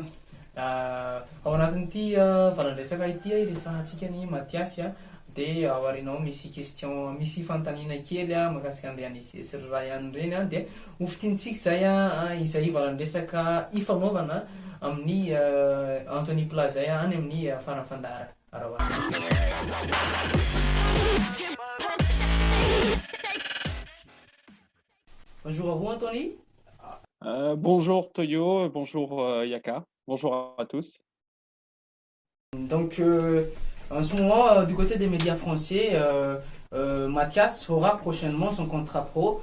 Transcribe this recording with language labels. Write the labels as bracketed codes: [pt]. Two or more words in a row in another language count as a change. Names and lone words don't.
[mg] Ao anatin'ity valan-dresaka ity iresahantsika ny Mathias dia ao aorianao misy question misy fanontaniana kely mahakasika an'ireny Ryan ireny dia hofitintsika izay valan-dresaka ifanaovana amin'ny Anthony Pla zay any amin'ny farany fandaharana. [fr] Bonjour à vous Anthony. Bonjour Toyo, bonjour Yaka, bonjour à tous. Donc en ce moment, du côté des médias français, Mathias aura prochainement son contrat pro.